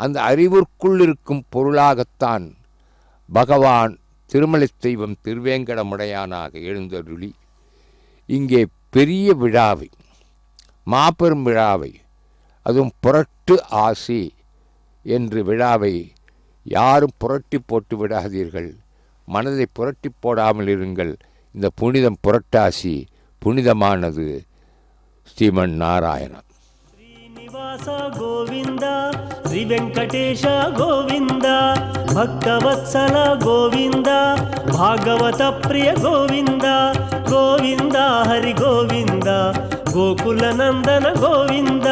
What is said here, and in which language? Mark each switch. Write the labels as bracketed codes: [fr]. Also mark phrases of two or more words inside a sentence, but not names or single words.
[ta] அந்த அறிவிற்குள் இருக்கும் பொருளாகத்தான் பகவான் திருமலை தெய்வம் திருவேங்கடமுடையானாக எழுந்தருளி இங்கே பெரிய விழாவை, மாபெரும் விழாவை, அதுவும் புரட்டு ஆசி என்று விழாவை யாரும் புரட்டி போட்டு விடாதீர்கள். மனதை புரட்டி போடாமல் இருங்கள். இந்த புனிதம் புரட்டாசி புனிதமானது. ஸ்ரீமன் நாராயணன். [te] శ్రీనివాస గోవింద శ్రీ వెంకటేశ గోవింద భక్తవత్సల గోవింద భాగవత ప్రియ గోవింద గోవింద హరి గోవింద గోకుల నందన గోవింద